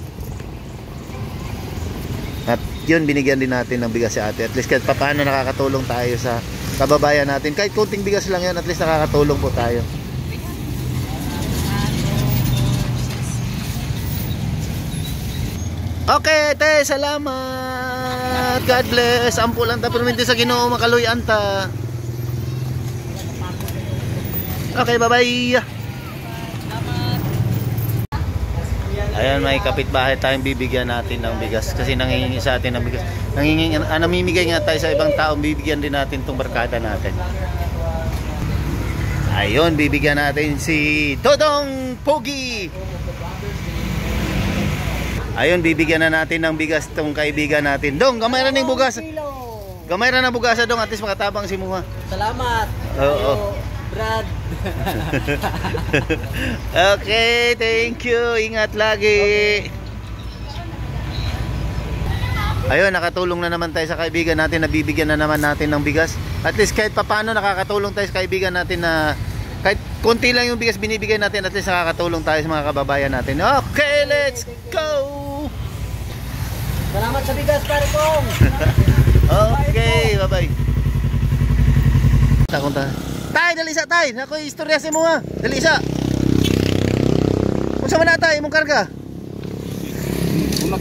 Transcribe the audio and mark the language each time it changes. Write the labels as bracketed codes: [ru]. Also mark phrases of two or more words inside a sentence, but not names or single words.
[tl] At yun, binigyan din natin ng bigas si ate. [en] At least [tl] kahit paano nakakatulong tayo sa kababayan natin. Kahit konting bigas lang yan, [en] at least [tl] nakakatulong po tayo. Okay, te, salamat. [en] God bless. [ceb] Ampo lang ta perminti sa Ginoo makaluyan ta. [en] Okay, bye-bye. [tl] Ayan, may kapitbahay tayong bibigyan natin ng bigas kasi nangingi sa atin ng bigas. Namimigay nga tayo sa ibang tao, bibigyan din natin tong barkada natin. Ayun, bibigyan natin si Dodong Pogi. Ayun, bibigyan na natin ng bigas tong kaibigan natin. [ceb] Dong, gamay ra ning bugas. Gamay ra na bugasa dong, [en] at least [ceb] makatabang si Muha. Salamat. Oo. Brad. [en] Okay, thank you. [tl] Ingat lagi. Ayun, nakatulong na naman tayo sa kaibigan natin. Nabibigyan na naman natin ng bigas. [en] At least [tl] kahit papano nakakatulong tayo sa kaibigan natin na kahit konti lang yung bigas binibigay natin, [en] at least [tl] nakakatulong tayo sa mga kababayan natin. [en] Okay, let's go! [tl] Salamat sa bigas, pare kong. [en] Okay, bye-bye. Takunta. [ceb] Tay, dali sa tay. Ako istorya sa mo ha. Dali sa. Unsa man na tay imong karga? Bunot.